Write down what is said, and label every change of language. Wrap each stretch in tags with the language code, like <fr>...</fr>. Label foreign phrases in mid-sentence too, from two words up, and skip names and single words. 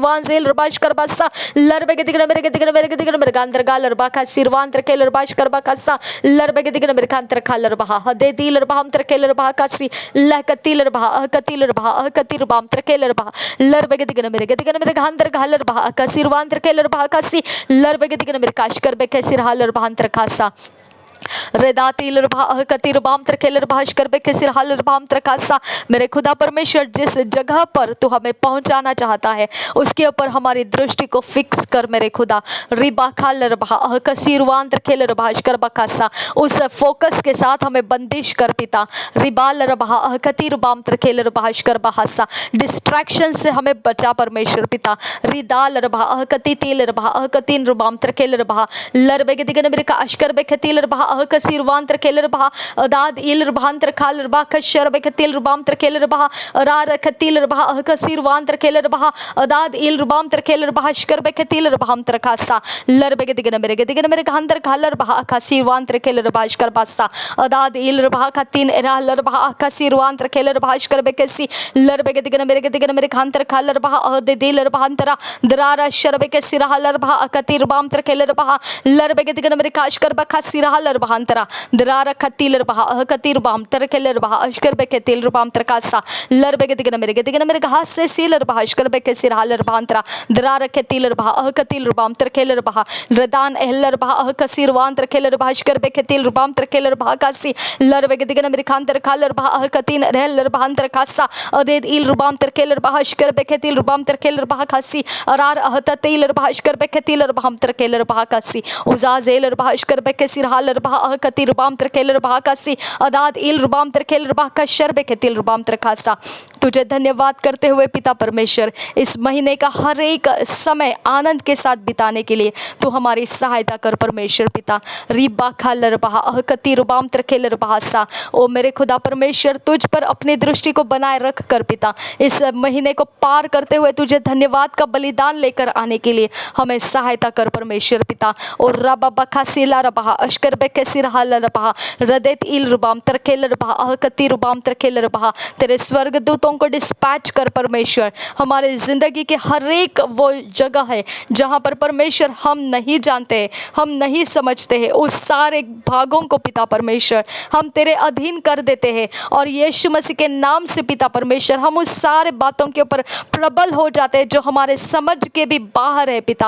<hi>wanzel bash karbasa larbe ke digna mere gantar galer bahakasir wantar keler bash karbakasa larbe ke digna mere gantar khaler bah de tiler baham tar keler bahakasi lakatiler bahakatir baham tar keler bah larbe ke digna mere gantar galer bahakasir wantar keler bahakasi larbe ke digna mere kash karbe ke sir haler bahantar khasa रेदातिलर कतिर बाम तरकेलर भाष कर बे किसिर हालर बाम तरकासा। मेरे खुदा परमेश्वर जिस जगह पर तू हमें पहुंचाना चाहता है उसके ऊपर हमारी दृष्टि को फिक्स कर मेरे खुदा। रिबा खालर भा कसीरवान तरकेलर भाष कर बकासा उस फोकस के साथ हमें बंदिश कर पिता। रिबालर भा कतिर बाम तरकेलर भाष कर बहासा डिस्ट्रैक्शन से हमें बचा परमेश्वर पिता। रिदालर भा कतितिलर भा कतिन रुबाम तरकेलर भा लरबे के दिगन मेरे का अशकर बे कतिलर भा कसीरवांतर केलर बहा दाद इलर भांतर खालर बहा कशर बकतिल रुबामतर केलर बहा रार कतिलर बहा कसीरवांतर केलर बहा दाद इल रुबामतर केलर बहा शकर बकतिलर बहामतर खासा लर बगदिगन मेरे घंतर खालर बहा कसीरवांतर केलर बहा शकर बासा दाद इलर बहा कतिन एरा लर बहा कसीरवांतर केलर बहा शकर बकसी लर बगदिगन मेरे घंतर खालर बहा दे दिलर बहांतरा दरारा शर बकसीरा लर बहा कतिर रुबामतर केलर बहा लर बगदिगन मेरे काशकर बखा सिरा बहांतरा दरारा खतीलर बहा कतिर बाम तरकेलर बहा अशकर बेके तिलर बाम तरकासा लर बेगे दिगन मेरे घास से सीलर बहा अशकर बेके सिरहालर बहांतरा दरारा खतीलर बहा कतिलर बाम तरकेलर बहा रदान एहलर बहा कसीरवान तरकेलर बहा अशकर बेके तिलर बाम तरकेलर बहा कासी लर बेगे दिगन मेरे खांतर खालर बहा कतीन रहलर बहांतर कासा अदेद इल रुबाम तरकेलर बहा अशकर बेके तिलर बाम तरकेलर बहा कासी अरार अहत तिलर बहा अशकर बेके तिलर बाम तरकेलर बहा कासी उजाजेलर बहा अशकर बेके सिरहालर बहा कतिर रुबाम तरकेलर बहा कासी अदाद इल रुबाम तरकेलर बहा का शर्बे के तिल रुबाम तरकासा। तुझे धन्यवाद करते हुए पिता परमेश्वर इस महीने का हर एक समय आनंद के साथ बिताने के लिए तू हमारी सहायता कर परमेश्वर पिता। रिबा खालर बहा कतिर रुबाम तरकेलर बहासा ओ मेरे खुदा परमेश्वर तुझ पर अपनी दृष्टि को बनाए रख कर पिता इस महीने को पार करते हुए तुझे धन्यवाद का बलिदान लेकर आने के लिए हमें सहायता कर परमेश्वर पिता। और रबा बखा सीला रबा अशकर बेके सिरहालर बहा रदेत इल रुबाम तरकेलर बहा कतिर रुबाम तरकेलर बहा तेरे स्वर्गदूतों को डिस्पैच कर परमेश्वर हमारे ज़िंदगी के हर एक वो जगह है जहाँ पर परमेश्वर हम नहीं जानते हैं हम नहीं समझते हैं उस सारे भागों को पिता परमेश्वर हम तेरे अधीन कर देते हैं और यीशु मसीह के नाम से पिता परमेश्वर हम उस सारे बातों के ऊपर प्रबल हो जाते हैं जो हमारे समझ के भी बाहर है पिता।</hi>